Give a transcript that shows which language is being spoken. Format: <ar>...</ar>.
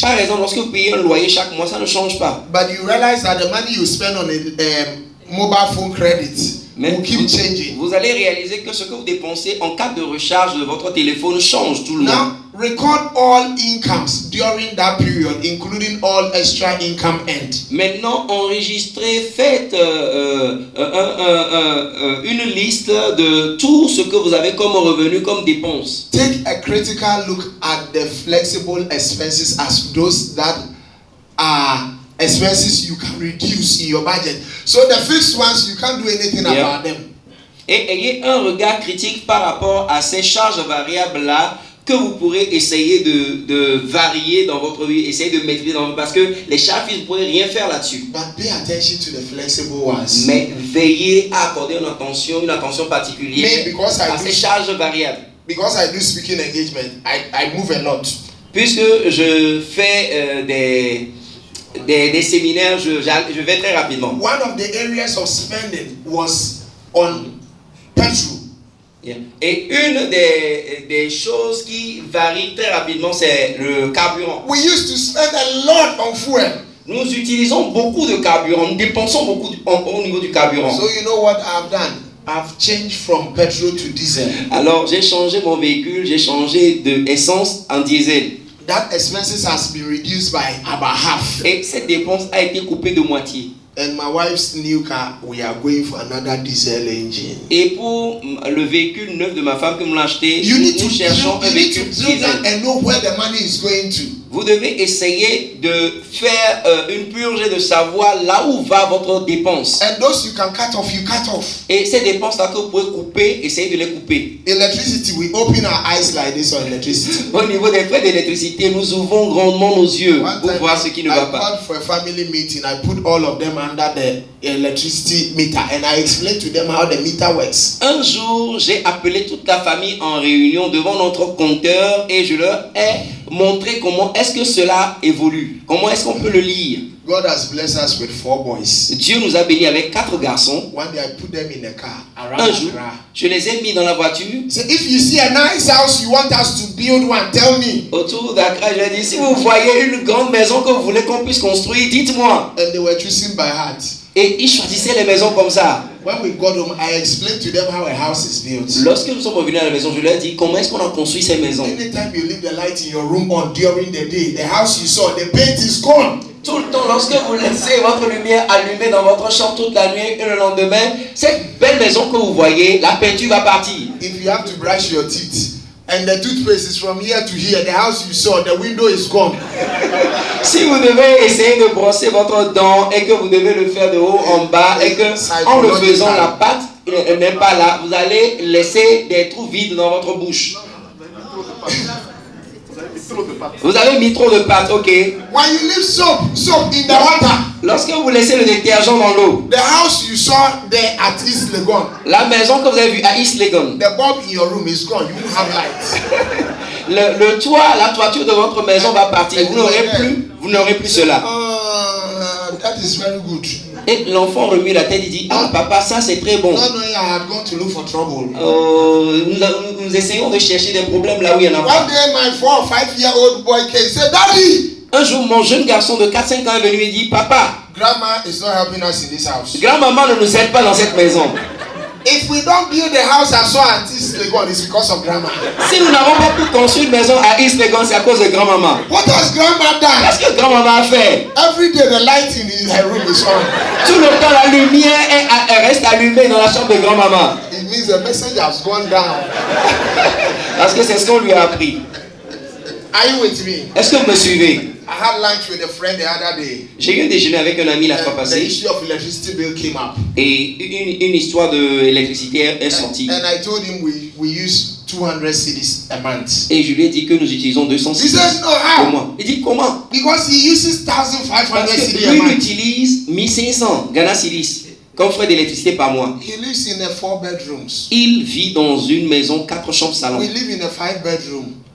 <fr>Par exemple, lorsque vous payez un loyer chaque mois, ça ne change pas.</fr> <en>But you realize that the money you spend on a mobile phone credit will keep changing.</en> <fr>Vous allez réaliser que ce que vous dépensez en cas de recharge de votre téléphone change tout le mois.</fr> <en>Now, record all incomes during that period, including all extra income earned.</en> <fr>Maintenant, enregistrez, faites une liste de tout ce que vous avez comme revenu, comme dépenses.</fr> <en>Take a critical look at the flexible expenses as those that are expenses you can reduce in your budget. So the fixed ones, you can't do anything about them.</en> <fr>Et ayez un regard critique par rapport à ces charges variables-là que vous pourrez essayer de varier dans votre vie, essayer de maîtriser dans votre... Parce que les charges fixes, vous ne pourrez rien faire là-dessus.</fr> <en>But pay attention to the flexible ones.</en> <fr>Mais veillez à accorder une attention particulière à ces charges variables.</fr> <en>Because I do speaking engagement, I move a lot.</en> <fr>Puisque je fais des séminaires, je vais très rapidement.</fr> <en>One of the areas of spending was on petrol. Yeah.</en> <fr>Et une des choses qui varie très rapidement, c'est le carburant.</fr> <en>We used to spend a lot on fuel.</en> <fr>Nous utilisons beaucoup de carburant, nous dépensons beaucoup au niveau du carburant.</fr> <en>So you know what I've done? I've changed from petrol to diesel.</en> <fr>Alors j'ai changé mon véhicule, j'ai changé de essence en diesel.</fr> <en>That expenses has been reduced by about half.</en> <fr>Et cette dépense a été coupée de moitié.</fr> <en>And my wife's new car, we are going for another diesel engine.</en> <fr>Et pour le véhicule neuf de ma femme que nous l'avons acheté, nous cherchons un véhicule diesel.</fr> <en>And know where the money is going to.</en> <fr>Vous devez essayer de faire une purge et de savoir là où va votre dépense.</fr> <en>And those you can cut off, you cut off.</en> <fr>Et ces dépenses-là que vous pouvez couper, essayez de les couper.</fr> <en>Electricity, we open our eyes like this on electricity.</en> <fr>Au niveau des frais d'électricité, nous ouvrons grandement nos yeux pour voir ce qui ne va pas.</fr> <en>I called for a family meeting. I put all of them under the electricity meter and I explained to them how the meter works.</en> <fr>Un jour, j'ai appelé toute la famille en réunion devant notre compteur et je leur ai montré comment est-ce que cela évolue, comment est-ce qu'on peut le lire.</fr> <en>God has blessed us with 4 boys.</en> <fr>Dieu nous a bénis avec 4 garçons.</fr> <en>One day I put them in a car around</en> <fr>Un jour,</fr> <en>Accra.</en> <fr>je les ai mis dans la voiture.</fr> <en>So if you see a nice house, you want us to build one, tell me.</en> <fr>Autour d'Accra, je leur ai dit, si vous voyez une grande maison que vous voulez qu'on puisse construire, dites-moi.</fr> <en>And they were choosing by heart.</en> <fr>Et ils choisissaient les maisons comme ça.</fr> <en>When we got home, I explained to them how a house is built.</en> <fr>Lorsque nous sommes revenus à la maison, je leur ai dit comment est-ce qu'on a construit ces maisons.</fr> <en>Anytime you leave the light in your room on during the day, the house you saw, the paint is gone.</en> <fr>Tout le temps, lorsque vous laissez votre lumière allumée dans votre chambre toute la nuit et le lendemain, cette belle maison que vous voyez, la peinture va partir.</fr> <en>If you have to brush your teeth and the toothpaste is from here to here, the house you saw, the window is gone.</en> <fr>Si vous devez essayer de brosser votre dent et que vous devez le faire de haut en bas et que en le faisant la pâte n'est pas là, vous allez laisser des trous vides dans votre bouche. Vous avez mis trop de pâte, ok.</fr> <en>When you leave soap in the water,</en> <fr>lorsque vous laissez le détergent dans l'eau,</fr> <en>the house you saw there at East Legon,</en> <fr>la maison que vous avez vue à East Legon,</fr> <en>the bulb in your room is gone. You won't have light.</en> <fr>le toit, la toiture de votre maison va partir. Vous n'aurez plus cela.</fr> <en>That is very good.</en> <fr>Et l'enfant remue la tête, il dit, ah papa, ça c'est très bon.</fr> <en>No, I had gone to look for trouble.</en> <fr>Nous essayons de chercher des problèmes là où il y en a pas.</fr> <en>One day my 4 or 5-year-old boy came and said, Daddy!</en> <fr>Un jour, mon jeune garçon de 4-5 ans est venu et dit, papa,</fr> <en>Grandma is not helping us in this house.</en> <fr>grand-maman ne nous aide pas dans cette maison.</fr> <en>If we don't build the house as well at East Legon, it's because of Grandma.</en> <fr>Si nous n'avons pas pu construire une maison à East Legon, c'est à cause de grand-maman.</fr> <en>What has Grandma done?</en> <fr>Qu'est-ce que grand-maman a fait?</fr> <en>Every day the light in her room is on.</en> <fr>Tout le temps, la lumière reste allumée dans la chambre de grand-maman.</fr> <en>It means the message has gone down.</en> <fr>Parce que c'est ce qu'on lui a appris.</fr> <en>Are you with me?</en> <fr>Est-ce que vous me suivez?</fr> <en>I had lunch with a friend the other day.</en> <fr>J'ai eu un déjeuner avec un ami la fois</fr> <en>The</en> <fr>passée</fr> <en>issue of electricity bill came up.</en> <fr>et une histoire d'électricité est sortie.</fr> <en>And I told him we use 200 cedis a month.</en> <fr>Et je lui ai dit que nous utilisons 200</fr> <en>He</en> <fr>cedis</fr> <en>said, no,</en> <fr>au</fr> <en>how?</en> <fr>mois. Il dit comment?</fr> <en>Because he uses 1,500</en> <fr>Parce que</fr> <en>cedis a</en> <fr>lui, il</fr> <en>month.</en> <fr>utilise 1500 Ghana cedis comme frais d'électricité par mois.</fr> <en>He lives in a 4 bedrooms.</en> <fr>Il vit dans une maison 4 chambres salon.</fr> <en>We live in a 5 bedroom.</en>